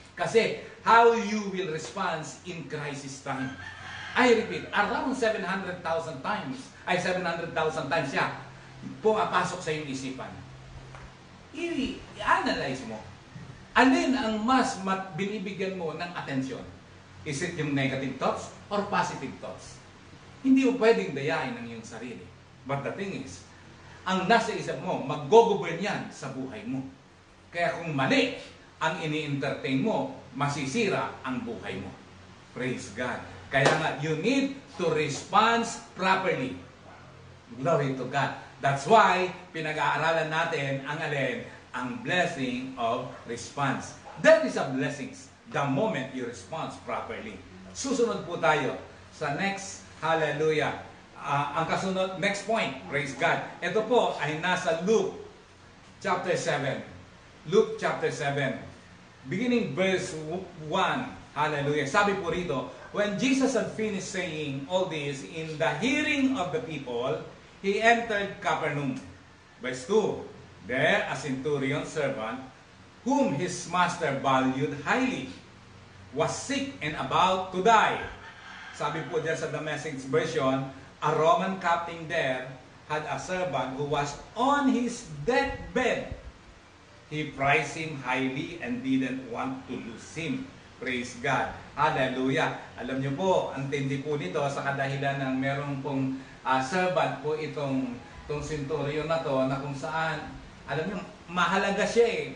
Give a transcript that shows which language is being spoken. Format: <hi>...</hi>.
<en>Kasi, how you will respond in crisis time. I repeat, around 700,000 times</en> <tl>siya pumapasok sa iyong isipan. I-analyze mo. Alin ang mas binibigyan mo ng atensyon?</tl> <en>Is it yung negative thoughts or positive thoughts?</en> <tl>Hindi mo pwedeng dayain ang iyong sarili.</tl> <en>But the thing is,</en> <tl>ang nasa isip mo, mag-go-govern yan sa buhay mo. Kaya kung mali ang ini-entertain mo, masisira ang buhay mo.</tl> <en>Praise God.</en> <tl>Kaya nga,</tl> <en>you need to respond properly. Glory to God. That's why,</en> <tl>pinag-aaralan natin ang alin, ang blessing of response.</tl> <en>That is a blessing the moment you respond properly.</en> <tl>Susunod po tayo sa next, hallelujah, ang kasunod, next point, praise God. Ito po ay nasa Luke chapter 7.</tl> <en>Luke chapter 7. Beginning verse 1, hallelujah.</en> <tl>Sabi po rito,</tl> <en>when Jesus had finished saying all this in the hearing of the people, he entered Capernaum. Verse 2, there a centurion servant, whom his master valued highly, was sick and about to die.</en> <tl>Sabi po dyan sa</tl> <en>The Message version, a Roman captain there had a servant who was on his deathbed. He prized him highly and didn't want to lose him. Praise God. Hallelujah.</en> <tl>Alam niyo po, ang tindi po nito sa kadahilan ng merong pong servant po itong centurion na to, na kung saan, alam niyo, mahalaga siya eh.</tl>